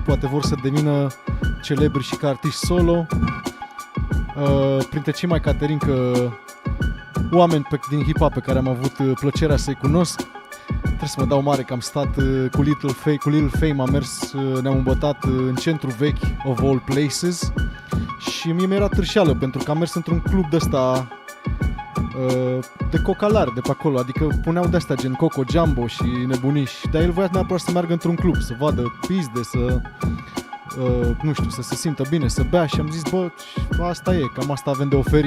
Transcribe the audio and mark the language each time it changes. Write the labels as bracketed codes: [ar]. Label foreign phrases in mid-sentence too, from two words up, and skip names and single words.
[ro] Poate vor să devină celebri și ca artiști solo. Printre cei mai caterincă oameni din hip-hop pe care am avut plăcerea să-i cunosc, trebuie să mă dau mare că am stat cu Lil Fame, am mers, ne-am îmbătat în centru vechi [en] of all places. [ro] Și mie mi-era târșeală pentru că am mers într-un club de-ăsta de cocalari de pe acolo, adică puneau de-astea gen Coco Jumbo și nebuniși, dar el voia neapărat să meargă într-un club, să vadă pizde, să nu știu, să se simtă bine, să bea și am zis, bă, asta e, cam asta avem de oferit.